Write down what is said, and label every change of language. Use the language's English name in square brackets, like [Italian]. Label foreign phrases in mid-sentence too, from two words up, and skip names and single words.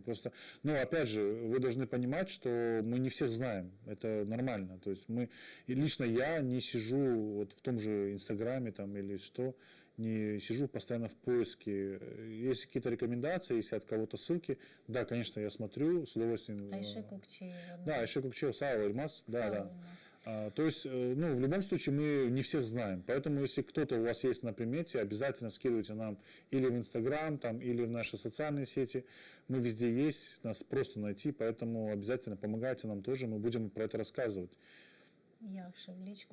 [Russian] Просто, ну, опять же, вы должны понимать, что мы не всех знаем. Это нормально. То есть и лично я не сижу вот в том же Инстаграме там или что, не сижу постоянно в поиске. Есть какие-то рекомендации, если от кого-то ссылки, да, конечно, я смотрю с удовольствием. Айше Кукчеева. Да, Айше Кукчеева, Сава Ильмаз, да. Ильмаз. То есть, ну, в любом случае мы не всех знаем. Поэтому, если кто-то у вас есть на примете, обязательно скидывайте нам или в Инстаграм, там, или в наши социальные сети. Мы везде есть, нас просто найти, поэтому обязательно помогайте нам тоже, мы будем про это рассказывать. Яша, в личку.